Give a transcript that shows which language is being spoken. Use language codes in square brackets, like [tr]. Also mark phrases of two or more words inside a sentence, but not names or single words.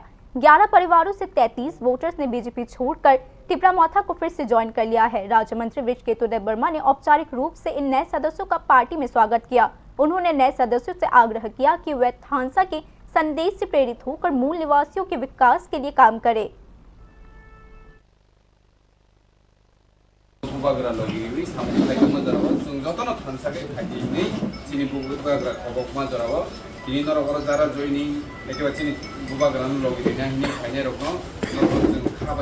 [hi] 11 परिवारों से 33 वोटर्स ने बीजेपी छोड़कर टिपरामौथा को फिर से ज्वाइन कर लिया है। राज्य मंत्री वृक्ष केतुदेव वर्मा ने औपचारिक रूप से इन नए सदस्यों का पार्टी में स्वागत किया। उन्होंने नए सदस्यों से आग्रह किया कि वे थानसा के संदेश से प्रेरित होकर मूल निवासियों के विकास के लिए काम करें। [trp] ini norok jara joining ekeba chini bubagran logi dina hini khaine rokno norok jeng khabai